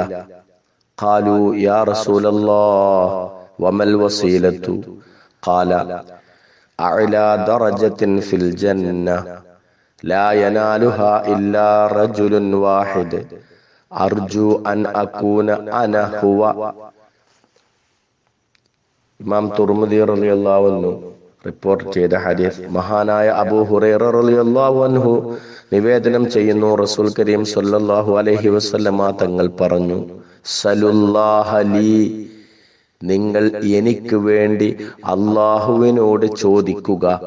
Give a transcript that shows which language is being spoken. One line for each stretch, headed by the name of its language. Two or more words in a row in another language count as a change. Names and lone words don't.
Arabic: قالوا يا رسول الله وما الوسيلة؟ قال: أعلى درجة في الجنة لا ينالها إلا رجل واحد أرجو أن أكون أنا هو.
Malayalam: ഇമാം തുർമുദി
Arabic: رضي الله عنه
Malayalam: റിപ്പോർട്ട് ചെയ്ത ഹദീസ് മഹാനായ അബൂ ഹുറൈറ
Arabic: رضي الله عنه
Malayalam: നിവേദനം ചെയ്യുന്നു. റസൂൽ കരീം
Arabic: صلى الله عليه وسلم
Malayalam: തങ്ങൾ പറഞ്ഞു:
Arabic: سلوا الله لي,
Malayalam: നിങ്ങൾ എനിക്ക് വേണ്ടി അല്ലാഹുവിനോട് ചോദിക്കുക.